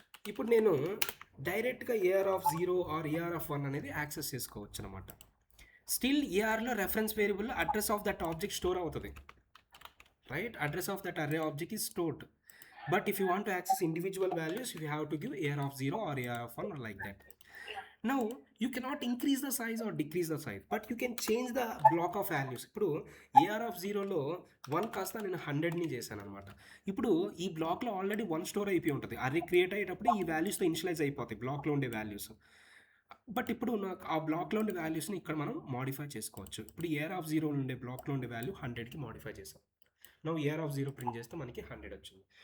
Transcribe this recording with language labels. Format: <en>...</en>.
<te>ఇప్పుడు నేను డైరెక్ట్గా AR of 0 are AR of 1 అనేది యాక్సెస్ చేసుకోవచ్చు అనమాట. Still ఏఆర్లో reference వేరియబుల్లో address of that object store అవుతుంది, right?</te> <en>Address of that array object is stored. But if you want to access individual values, you have to give AR of 0 or AR of 1 or like that. Now, you cannot increase the size or decrease the size, but you can change the block of values.</en> <te>ఇప్పుడు AR of 0లో 1 కాస్త నేను 100ని చేశాను అనమాట. ఇప్పుడు ఈ బ్లాక్లో already 1 store అయిపోయి ఉంటుంది. అర్రే క్రియేట్ అయ్యేటప్పుడు ఈ వాల్యూస్తో ఇనిషియలైజ్ అయిపోతాయి బ్లాక్లో ఉండే వాల్యూస్. బట్ ఇప్పుడు నాకు ఆ బ్లాక్లో ఉండే వాల్యూస్ని ఇక్కడ మనం మాడిఫై చేసుకోవచ్చు. ఇప్పుడు AR of 0 ఉండే బ్లాక్లో ఉండే వాల్యూ 100కి మాడిఫై చేసాం. నౌ ఏఆర్ ఆఫ్ 0 ప్రింట్ చేస్తే మనకి 100 వచ్చింది.</te>